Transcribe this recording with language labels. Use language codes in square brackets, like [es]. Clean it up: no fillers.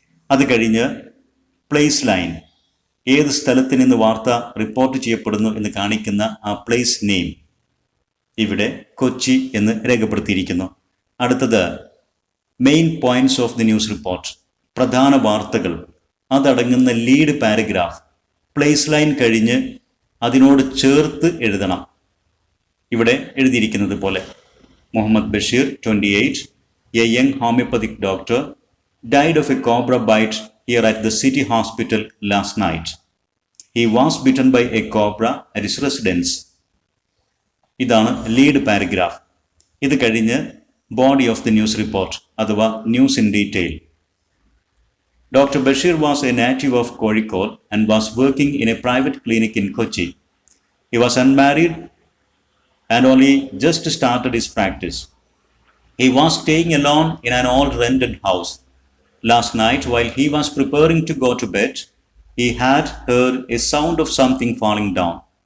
[ml] അത് കഴിഞ്ഞ് place line ഏത് സ്ഥലത്ത് നിന്ന് വാർത്ത റിപ്പോർട്ട് ചെയ്യപ്പെടുന്നു എന്ന് കാണിക്കുന്ന ആ പ്ലേസ് നെയിം ഇവിടെ കൊച്ചി എന്ന് രേഖപ്പെടുത്തിയിരിക്കുന്നു. അടുത്തത് main points of the news report, പ്രധാന വാർത്തകൾ, അതടങ്ങുന്ന ലീഡ് പാരഗ്രാഫ് പ്ലേസ് ലൈൻ കഴിഞ്ഞ് അതിനോട് ചേർത്ത് എഴുതണം. ഇവിടെ എഴുതിയിരിക്കുന്നത് പോലെ [en] Muhammad Basheer 28, a young homeopathic doctor died of a cobra bite here at the city hospital last night. He was bitten by a cobra at his residence. [ml] ഇതാണ് ലീഡ് പാരഗ്രാഫ്. ഇത് കഴിഞ്ഞ് body of the news report അഥവാ news in detail. [en] Dr. Bashir was a native of Kozhikode and was working in a private clinic in Kochi. He was unmarried and only just started his practice. He was staying alone in an old rented house. Last night, while he was preparing to go to bed, he had heard a sound of something falling down.